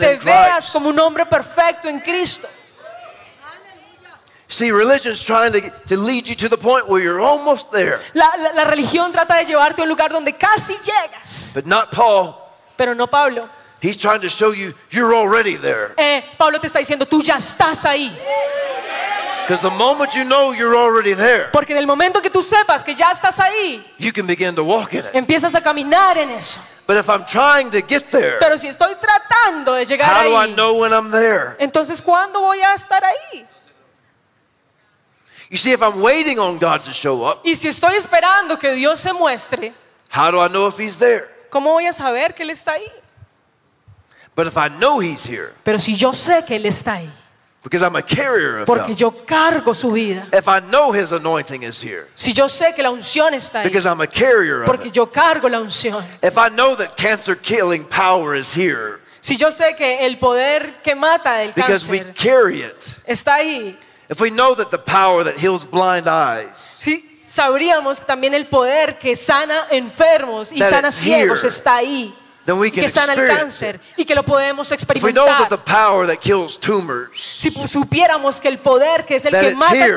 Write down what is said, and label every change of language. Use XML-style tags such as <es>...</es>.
<es>a que te veas como un hombre perfecto en Cristo.</es> <en>See, religion's trying to lead you to the point where you're almost there.</en> <es>La religión trata de llevarte a un lugar donde casi llegas.</es> <en>But not Paul.</en> <es>Pero no Pablo.</es> <en>He's trying to show you you're already there.</en> <es>Pablo te está diciendo tú ya estás ahí.</es> <en>Because the moment you know you're already there,</en> <es>porque en el momento que tú sepas que ya estás ahí,</es> <en>you can begin to walk in it.</en> <es>Empiezas a caminar en eso.</es> <en>But if I'm trying to get there,</en> <es>pero si estoy tratando de llegar</es> <en>how</en> <es>ahí,</es> <en>do I know when I'm there?</en> <es>Entonces, ¿cuándo voy a estar ahí?</es> <en>You see, if I'm waiting on God to show up,</en> <es>y si estoy esperando que Dios se muestre,</es> <en>how do I know if he's there?</en> <es>¿Cómo voy a saber que él está ahí?</es> <en>But if I know he's here,</en> <es>pero si yo sé que él está ahí,</es> <en>because I'm a carrier of</en> <es>porque</es> <en>him.</en> <es>Yo cargo su vida.</es> <en>If I know his anointing is here.</en> <es>Si yo sé que la unción está ahí.</es> <en>Because I'm a carrier of him.</en> <es>Porque yo cargo la unción.</es> <en>If I know that cancer killing power is here.</en> <es>Si yo sé que el poder que mata el cáncer.</es> <en>Because we carry it.</en> <es>Está ahí.</es> <en>If we know that the power that heals blind eyes.</en> <es>Si sabríamos también el poder que sana enfermos y sana ciegos está ahí.</es> <en>Then we can</en> <es>que sana</es> <en>experience</en> <es>el cáncer</es> <en>it.</en> <es>Y que lo podemos experimentar.</es> <en>If we know that the power that kills tumors,</en> <es>si supiéramos que el poder que es el que mata</es>